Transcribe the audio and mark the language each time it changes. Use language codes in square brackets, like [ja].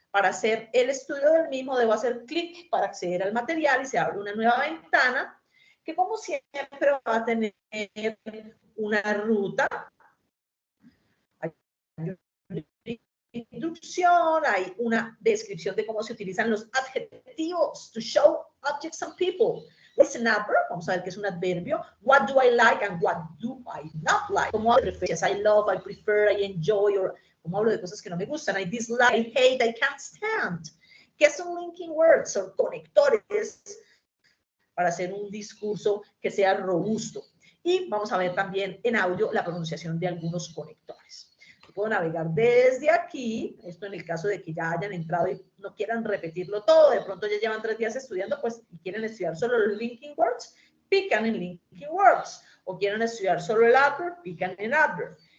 [es] Para hacer el estudio del mismo debo hacer clic para acceder al material y se abre una nueva ventana que como siempre va a tener una ruta. Hay una introducción, hay una descripción de cómo se utilizan los adjetivos [en] to show objects and people. What's an adverb? [es] Vamos a ver qué es un adverbio. [en] What do I like and what do I not like? [es] ¿Cómo hablo de preferencias? [en] I love, I prefer, I enjoy, or [es] ¿cómo hablo de cosas que no me gustan? [en] I dislike, I hate, I can't stand. [es] ¿Qué son linking words? Son conectores para hacer un discurso que sea robusto. Y vamos a ver también en audio la pronunciación de algunos conectores. Puedo navegar desde aquí, esto en el caso de que ya hayan entrado y no quieran repetirlo todo, de pronto ya llevan 3 días estudiando, pues y quieren estudiar solo los linking words, pican en linking words, o quieren estudiar solo el adverb, pican en adverb.